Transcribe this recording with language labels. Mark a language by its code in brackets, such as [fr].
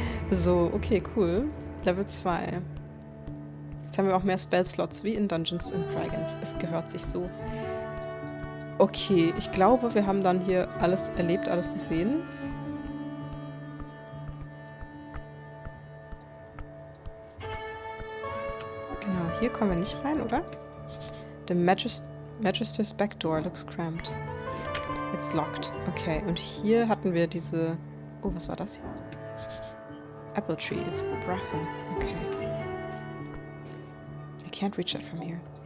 [de] So, okay, cool. Level 2. Jetzt haben wir auch mehr Spellslots wie in Dungeons and Dragons. Es gehört sich so. Okay, ich glaube, wir haben dann hier alles erlebt, alles gesehen. Genau, hier kommen wir nicht rein, oder? [en] The Magister's back door looks cramped. It's locked. [de] Okay, und hier hatten wir diese... Oh, was war das hier? [en] Apple tree, it's broken. [de] Okay. [en] I can't reach that from here.